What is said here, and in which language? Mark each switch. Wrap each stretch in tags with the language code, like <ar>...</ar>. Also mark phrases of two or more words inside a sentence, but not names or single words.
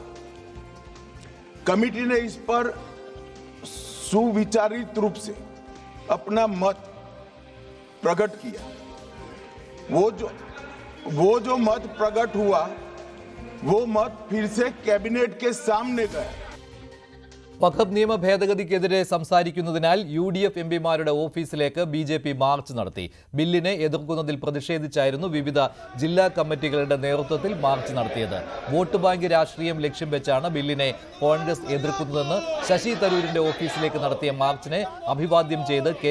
<hi>कमेटी ने इस पर सुविचारित रूप से अपना मत प्रकट किया. वो जो मत प्रकट हुआ वो मत फिर से कैबिनेट के सामने गया.</hi> <ml>വഖഫ് നിയമ ഭേദഗതിക്കെതിരെ സംസാരിക്കുന്നതിനാൽ UDF MPമാരുടെ ഓഫീസിലേക്ക് BJP മാർച്ച് നടത്തി. ബില്ലിനെ എതിർക്കുന്നതിൽ പ്രതിഷേധിച്ചായിരുന്നു വിവിധ ജില്ലാ കമ്മിറ്റികളുടെ നേതൃത്വത്തിൽ മാർച്ച് നടത്തിയത്. വോട്ട് ബാങ്ക് രാഷ്ട്രീയം ലക്ഷ്യം വെച്ചാണ് ബില്ലിനെ കോൺഗ്രസ് എതിർക്കുന്നതെന്ന് ശശി തരൂരിന്റെ ഓഫീസിലേക്ക് നടത്തിയ മാർച്ചിനെ അഭിവാദ്യം ചെയ്ത് K.</ml>